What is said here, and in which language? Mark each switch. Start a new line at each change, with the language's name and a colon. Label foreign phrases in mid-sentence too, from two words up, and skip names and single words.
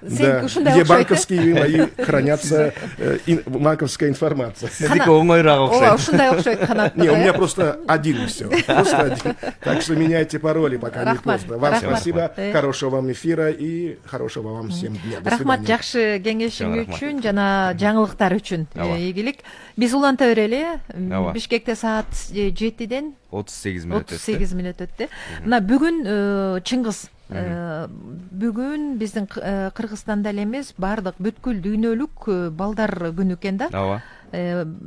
Russian: Где банковские мои хранятся, банковская информация. Не, у меня просто один все. Просто один. Так что меняйте пароли, пока не поздно. Вам спасибо, хорошего вам эфира и хорошего вам всем дня. До
Kyrgyz: Рахмат,
Russian: свидания.
Kyrgyz: жакшы кеңешиң үчүн жана жаңылыктар үчүн ийгилик. Биз уланта эле Бишкекте саат 7ден 38 мүнөт өттү. Мына бүгүн Чыңгыз, бүгүн биздин Кыргызстанда эле эмес, бардык бүткүл дүйнөлүк балдар күнү экен да.